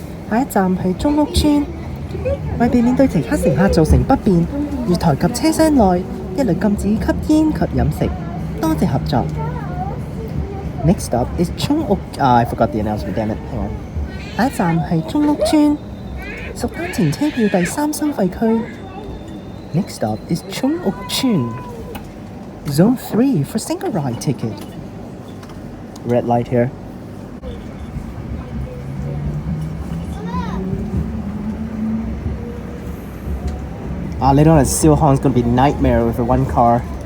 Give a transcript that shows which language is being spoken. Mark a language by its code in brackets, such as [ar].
[yue] 下一站係中屋村，為避免對其他乘客造成不便，月台及車廂內一律禁止吸煙及飲食。多謝合作。 [en] Next stop is 中屋。 I forgot the announcement. Damn it. Hang on. [yue] 下一站係中屋村，屬單程車票第3收費區。 [en] Next stop is 中屋村。 Zone 3 for single ride ticket. Red light here. Later on at Silhong, it's going to be a nightmare with the one car.